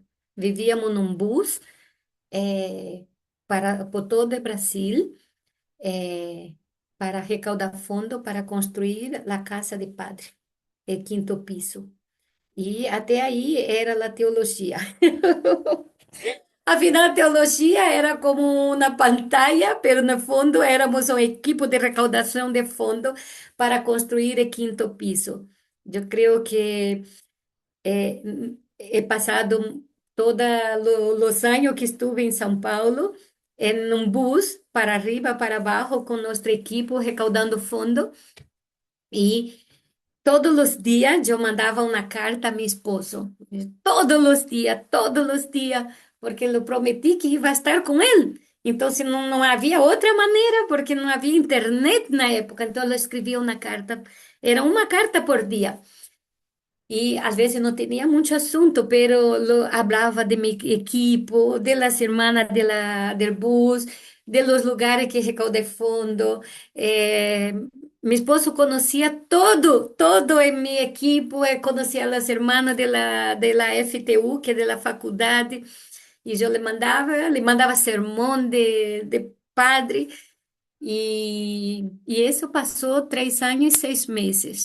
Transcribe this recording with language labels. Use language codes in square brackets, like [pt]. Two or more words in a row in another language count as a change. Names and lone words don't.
[pt] Vivíamos num bus por todo o Brasil para recaudar fundo para construir a casa de padre, o quinto piso. E até aí era a teologia. Afinal, teologia era como uma pantalla, pero no fundo éramos um equipo de recaudação de fundo para construir o quinto piso. Eu creio que [es] he pasado [pt] todos os anos que estuve em São Paulo em um bus [es] para arriba, [pt] para abaixo, com nosso equipo recaudando fundo. E todos os dias eu mandava uma carta a meu esposo. Todos os dias, porque eu prometi que ia estar com ele. Então, se não havia outra maneira, porque não havia internet na época, então eu escrevia uma carta. Era uma carta por dia. [es] Y a veces no tenía mucho asunto, pero hablaba de mi equipo, de las hermanas del bus, de los lugares que recaudé fondo. Eh, Mi esposo conocía todo en mi equipo, conocía a las hermanas de la FTU, que es de la facultad, y yo le mandaba sermón de padre, y eso pasó 3 años y 6 meses.